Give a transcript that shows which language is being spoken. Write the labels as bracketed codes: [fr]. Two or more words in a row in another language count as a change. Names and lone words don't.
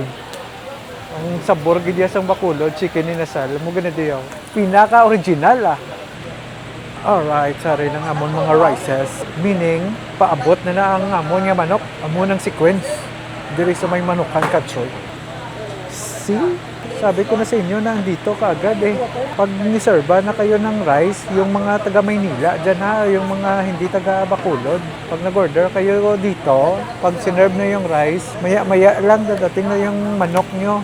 [hil] Ang sabor gid sang bakulo, chicken inasal, mo gana diyo. Pinaka original ah. Alright, sorry ng amon mga rices. Meaning, paabot na ang amon nga manok. Amon ang sequence. Diri sa may Manukan Country. [en] See? [tl] Sabi ko na sa inyo na andito kaagad eh. Pag niserba na kayo ng rice, yung mga taga Maynila, dyan ha, yung mga hindi taga Bacolod. Pag nag-order kayo dito, pag sinerve na yung rice, maya-maya lang dadating na yung manok nyo.